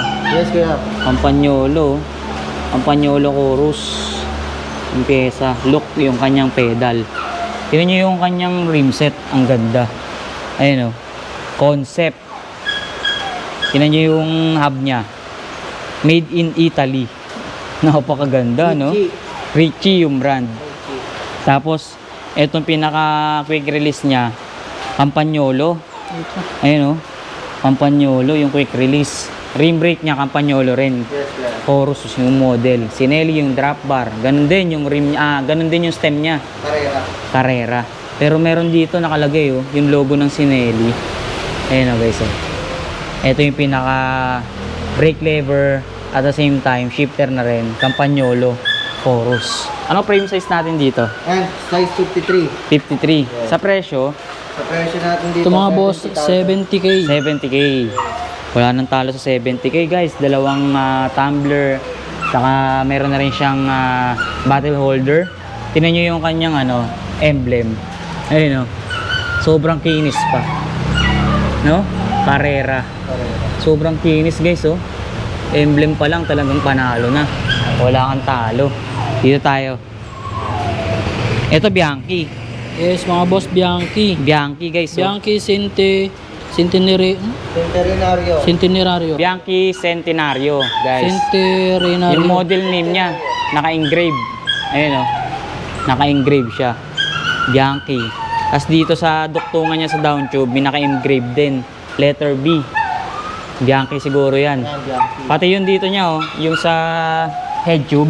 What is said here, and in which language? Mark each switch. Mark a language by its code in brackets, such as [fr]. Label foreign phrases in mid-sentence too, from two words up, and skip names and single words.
[tl] Yes kuya. Campagnolo. Campagnolo Chorus. Yung pyesa. Look yung kanyang pedal. Tingnan nyo yung kanyang rim set. Ang ganda. Ayun, oh. Concept. Tingnan nyo yung hub niya. [en] Made in Italy. [tl] Napakaganda, no? Ricci yung brand. Tapos, etong pinaka quick release niya, Campagnolo. Ayun, oh. Campagnolo yung quick release. Rim brake niya, Campagnolo rin. Yes, kuya. Chorus yung model. Sinelli yung drop bar. Ganun din yung rim niya. Ganun din yung stem niya. Carrera. Carrera. Pero meron dito nakalagay yung logo ng Sinelli. Ayun guys. Ito yung pinaka brake lever [en] at the same time [tl] shifter na rin. Campagnolo. Chorus. Ano frame size natin dito? [en] And size 53. [tl] 53. Sa presyo, Sa presyo natin dito. Ito mga boss, 70,000. 70k. 70k. Wala nang talo sa 70k guys. Dalawang tumbler. Saka meron na rin siyang bottle holder. Tingnan nyo yung kanyang emblem. Ayun sobrang kinis pa. No? Carrera. Sobrang kinis guys Emblem pa lang talagang panalo na. Wala kang talo. Dito tayo. Ito Bianchi. Yes, mga boss, Bianchi. Bianchi guys. Bianchi Centenario. Centenario. Bianchi Centenario guys. Centenario. Yung model name niya, naka-engrave. Ayun naka-engrave siya. Bianchi. Tapos dito sa duktungan niya sa down tube, may naka-engrave din. Letter B. Bianchi siguro yan. Pati yung dito niya yung sa head tube.